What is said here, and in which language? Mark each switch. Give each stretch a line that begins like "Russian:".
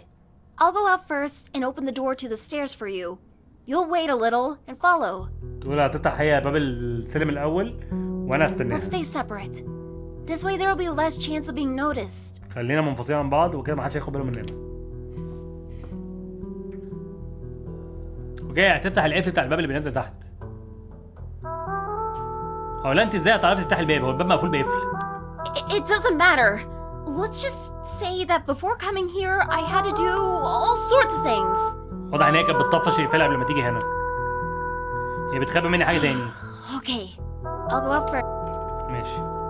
English: what, I'll go out first and open the door to the stairs for you. You'll wait a little and follow.
Arabic: تقول هتفتح هي باب السلم الاول وانا
English: Let's
Arabic: استناها.
English: stay separate. This way there will be less chance of being noticed.
Arabic: خلينا منفصلين عن بعض وكده ما حدش هياخد باله مننا. اوكي. هتفتح القفل بتاع الباب اللي بينزل تحت. هو لا انت ازاي هتعرفي تفتحي الباب؟ هو الباب مقفول بقفل.
English: It doesn't matter. Let's just say that before coming here, I had to do all sorts of things.
Arabic: واضح ان هي كانت بتطفش يقفلها قبل ما تيجي هنا. هي بتخبي مني حاجه تاني.
English: Okay, I'll go out first.
Arabic: ماشي.